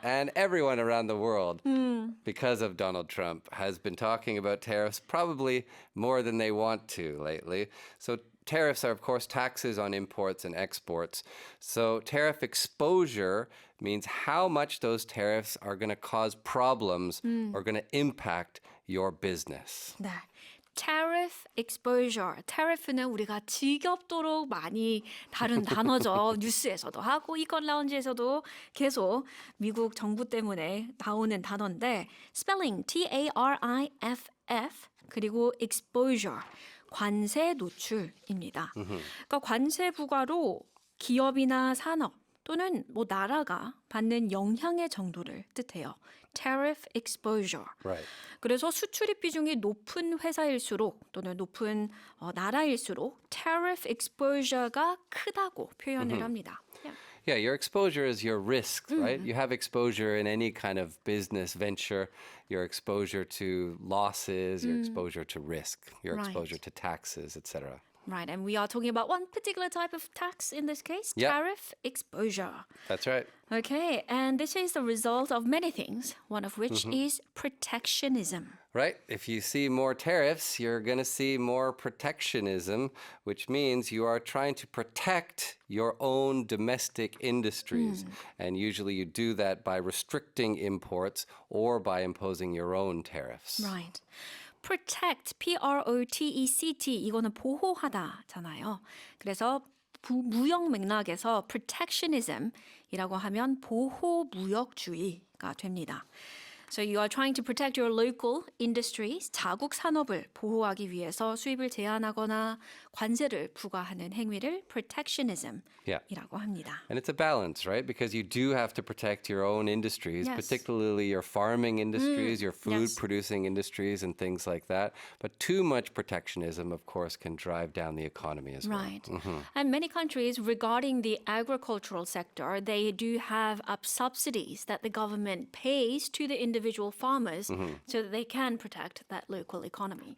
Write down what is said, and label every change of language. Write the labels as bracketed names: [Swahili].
[English] And everyone around the world, because of Donald Trump, has been talking about tariffs probably more than they want to lately. So tariffs are, of course, taxes on imports and exports. So tariff exposure means how much those tariffs are going to cause problems or going to impact your business. 네. Tariff exposure. [Korean] tariff는 우리가 지겹도록 많이 다룬 단어죠. 뉴스에서도 하고 이건 라운지에서도 계속 미국 정부 때문에 나오는 단어인데 spelling T-A-R-I-F-F 그리고 exposure 관세 노출입니다. 그러니까 관세 부과로 기업이나 산업 또는 뭐 나라가 받는 영향의 정도를 뜻해요. [English] tariff exposure. Right. [Korean] 그래서 수출입 비중이 높은 회사일수록 또는 높은 나라일수록 tariff exposure가 크다고 표현을 합니다. [English] Yeah. Yeah, your exposure is your risk, right? You have exposure in any kind of business venture, your exposure to losses, your exposure to risk, your Right. exposure to taxes, etc. Right, and we are talking about one particular type of tax in this case, Yep. tariff exposure. That's right. Okay, and this is the result of many things, one of which is protectionism. Right? If you see more tariffs, you're going to see more protectionism, which means you are trying to protect your own domestic industries. And usually you do that by restricting imports or by imposing your own tariffs. Right. [Korean] protect, P-R-O-T-E-C-T 이거는 보호하다잖아요. 그래서 무역 맥락에서 protectionism이라고 하면 보호 무역주의가 됩니다. [English] So you are trying to protect your local industries, [Korean] 자국 산업을 보호하기 위해서 수입을 제한하거나 관세를 부과하는 행위를 protectionism이라고 합니다. [English] And it's a balance, right? Because you do have to protect your own industries, Yes. particularly your farming industries, your food yes. producing industries, and things like that. But too much protectionism, of course, can drive down the economy as well. Right. And many countries regarding the agricultural sector, they do have subsidies that the government pays to the individual farmers so that they can protect that local economy.